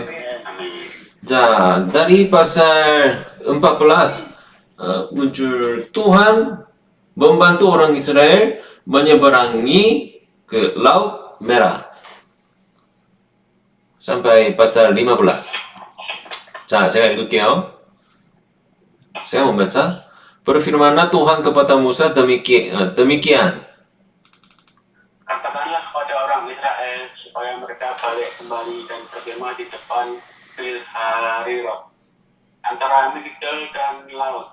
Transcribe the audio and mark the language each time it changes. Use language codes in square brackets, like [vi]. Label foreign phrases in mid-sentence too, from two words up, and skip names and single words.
[id] Amin. Amin. 자, dari pasal 14 muncul Tuhan membantu orang Israel menyeberangi ke Laut Merah. Sampai pasal 15. [ko] 자, 제가 읽을게요. [id] saya membaca. Berfirmanlah Tuhan kepada Musa demikian. Katakanlah kepada orang Israel supaya mereka balik kembali dan berkemah di depan Pi-hahiroth antara Migdol dan laut.